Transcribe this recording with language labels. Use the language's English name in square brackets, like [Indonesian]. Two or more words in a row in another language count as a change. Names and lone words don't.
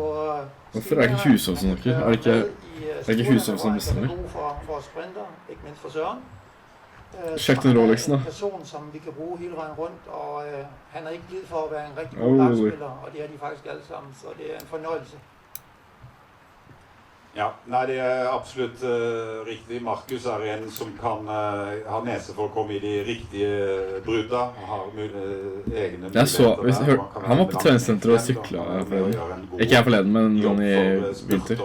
[Norwegian] Hvorfor er ikke Hushovd som snakker? Er det ikke Hushovd som bestemmer? [Danish] Han er god for vores sprinter, ikke mindst for Søren. [Norwegian] Sjekk den Rolexen, da. [Danish] En person, som vi kan bruge hele vejen rundt, og han er ikke givet for at være en rigtig god lagspiller, og det er de faktisk alle sammen, så det er en fornøjelse. [Norwegian] Ja, nei, det er absolutt riktig. Markus er en som kan ha nese for å komme i de riktige brudda. Har egne Jeg så, muligheter. han var på treningssenter og sykla forleden. Ikke jeg forleden, men sånn i vinter.